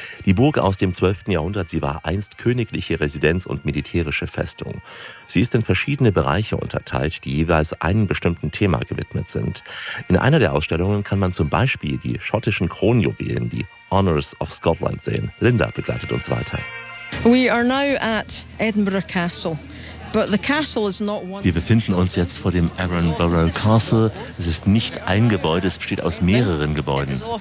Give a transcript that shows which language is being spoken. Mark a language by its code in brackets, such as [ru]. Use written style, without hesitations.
[de] Die Burg aus dem 12. Jahrhundert, sie war einst königliche Residenz und militärische Festung. Sie ist in verschiedene Bereiche unterteilt, die jeweils einem bestimmten Thema gewidmet sind. In einer der Ausstellungen kann man zum Beispiel die schottischen Kronjuwelen, die Honours of Scotland, sehen. Linda begleitet uns weiter. [en] We are now at Edinburgh Castle. [de] Wir befinden uns jetzt vor dem Edinburgh Castle. Es ist nicht ein Gebäude, es besteht aus mehreren Gebäuden.